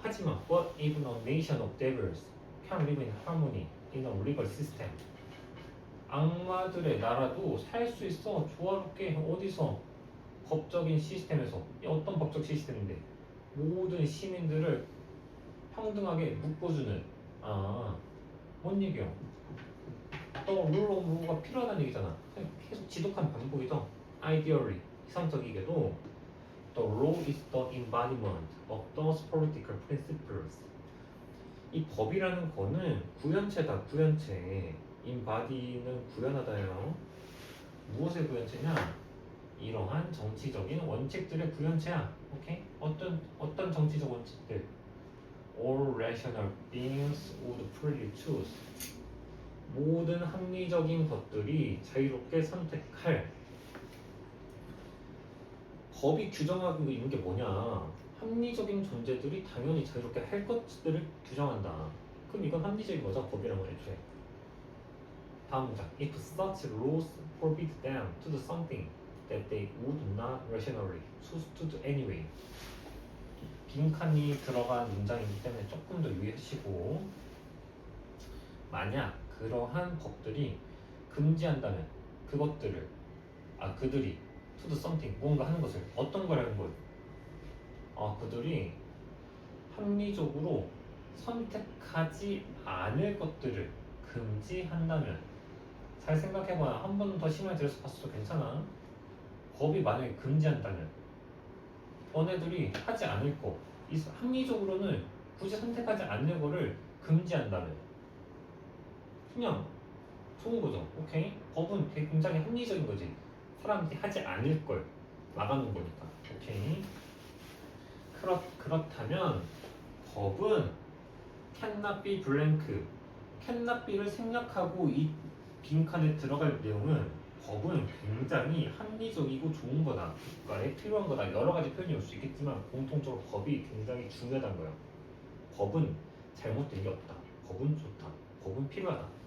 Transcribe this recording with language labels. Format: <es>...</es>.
<ko>하지만</ko> <en>but even a nation of devils can live in harmony in a legal system.</en> <ko>악마들의 나라도 살 수 있어. 조화롭게. 어디서? 법적인 시스템에서. 어떤 법적 시스템인데? 모든 시민들을 평등하게 묶어주는 뭔 얘기야? 또 rule of law가 필요하다는 얘기잖아. 계속 지독한 반복이죠.</ko> <en>Ideally,</en> <ko>이상적이게도</ko> <en>the law is the embodiment of those political principles.</en> <ko>이 법이라는 거는 구현체다. 구현체. embody는 구현하다예요. 무엇의 구현체냐? 이러한 정치적인 원칙들의 구현체야. 오케이? 어떤 정치적 원칙들?</ko> <en>All rational beings would freely choose.</en> <ko>모든 합리적인 것들이 자유롭게 선택할. 법이 규정하고 있는 게 뭐냐? 합리적인 존재들이 당연히 자유롭게 할 것들을 규정한다. 그럼 이건 합리적인 거죠? 법이라는 건 애초에. 다음 문장.</ko> <en>If such laws forbid them to do something that they would not rationally choose to do anyway.</en> <ko>빈칸이 들어간 문장이기 때문에 조금 더 유의하시고, 만약 그러한 법들이 금지한다면 그것들을 그들이</ko> <en>to do something</en> <ko>뭔가 하는 것을 어떤 걸 하는 거예요? 그들이 합리적으로 선택하지 않을 것들을 금지한다면. 잘 생각해봐. 한 번 더 신경을 들여서 봤어도 괜찮아. 법이 만약에 금지한다면 너네들이 하지 않을 거, 합리적으로는 굳이 선택하지 않는 거를 금지한다면 그냥 좋은 거죠. 오케이? 법은 굉장히 합리적인 거지. 사람들이 하지 않을 걸 막아놓은 거니까. 오케이? 그렇다면 법은</ko> <en>cannot be blank.</en> <ko>cannot be를 생략하고 이 빈칸에 들어갈 내용은 법은 굉장히 합리적이고 좋은 거다. 국가에 필요한 거다. 여러 가지 표현이 올 수 있겠지만 공통적으로 법이 굉장히 중요하다는 거예요. 법은 잘못된 게 없다. 법은 좋다. 법은 필요하다.</ko>